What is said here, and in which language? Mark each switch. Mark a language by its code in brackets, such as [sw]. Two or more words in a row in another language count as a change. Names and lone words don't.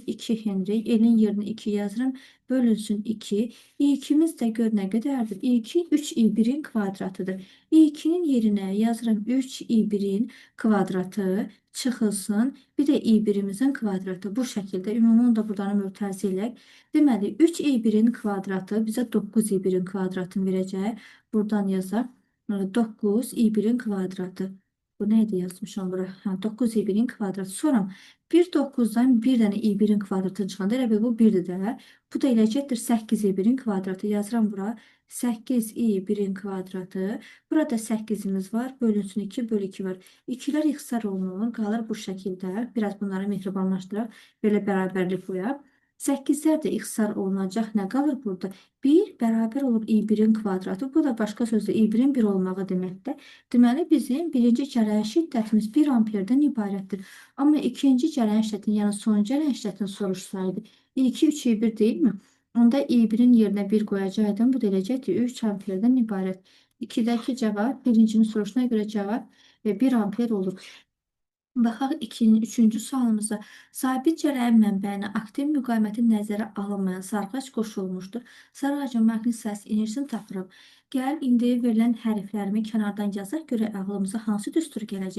[az] 2 Henry. L-in yerinə 2 yazıram. Bölünsün 2. I2-miz də gör nə qədərdir? I2 3 I1-in kvadratıdır. I2-nin yerinə yazıram 3 I1-in kvadratı çıxılsın. Bir də i1-imizin kvadratı bu şəkildə. Ümumi da buradan mürtəzi elək. Deməli, 3 i1-in kvadratı bizə 9 i1-in kvadratını verəcək. Buradan yazaq. 9 i1-in kvadratı. Bu neydi yazmışam bura? 9 i1-in kvadratı. Sonra bir 9-dan bir dənə i1-in kvadratını çıxanda elə bil bu 1-dir də. Bu da eləcəkdir 8 i1-in kvadratı. Yazıram bura. 8 i1-in kvadratı. Burada 8-imiz var. Bölünsün 2 bölü 2 var. 2-lər ixtisar olunur. Qalır bu şəkildə. Biraz bunları mehribanlaşdıraq. Belə bərabərlik qoyaq. 8'lər də ixtisar olunacaq. Nə qalır burada? 1 bərabər olur i1-in kvadratı. Bu da başqa sözlə i1-in 1 olmağı deməkdir. Deməli, bizim birinci cərəyan şiddətimiz 1 amperdən ibarətdir. Amma ikinci cərəyan şiddətini, yəni son cərəyan şiddətini soruşsaydı, i2 3 i1 deyilmi? Onda i1-in yerinə 1 qoyacaqdım. Bu da eləcəkdir 3 amperdən ibarət. 2-dəki cavab, birincinin soruşuna görə cavab 1 amper olur. Baxaq üçüncü sualımıza. Sabit cərəyan mənbəyinə aktiv müqaviməti nəzərə alınmayan sarğac qoşulmuşdur. Sarğacın maqnit sahəsi enerjisini tapırıq. Gəl, indi verilən hərflərimi kənardan yazaq, görə ağlımıza hansı düstur gələcək?